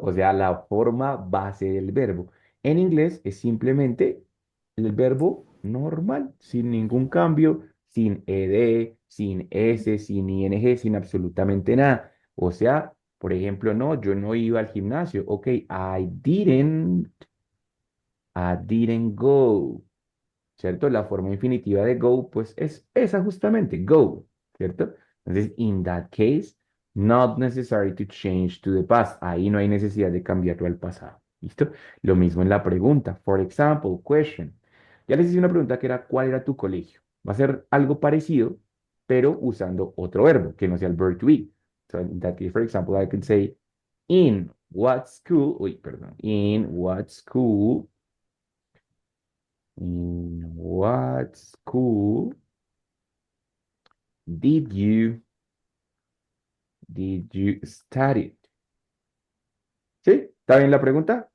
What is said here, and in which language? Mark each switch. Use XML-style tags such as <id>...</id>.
<es>O sea, la forma base del verbo. En inglés es simplemente el verbo normal, sin ningún cambio, sin ed, sin s, sin ing, sin absolutamente nada. O sea, por ejemplo, no, yo no iba al gimnasio. Ok,</es> <en>I didn't go.</en> <es>¿Cierto? La forma infinitiva de go, pues es esa justamente, go, ¿cierto? Entonces,</es> <en>in that case, not necessary to change to the past.</en> <es>Ahí no hay necesidad de cambiarlo al pasado. ¿Listo? Lo mismo en la pregunta.</es> <en>For example, question.</en> <es>Ya les hice una pregunta que era, ¿cuál era tu colegio? Va a ser algo parecido, pero usando otro verbo, que no sea el verb to be.</es> <en>So, in that case, for example, I could say, in what school, in what school In what school did you study?</en> <es>¿Sí? ¿Está bien la pregunta?</es>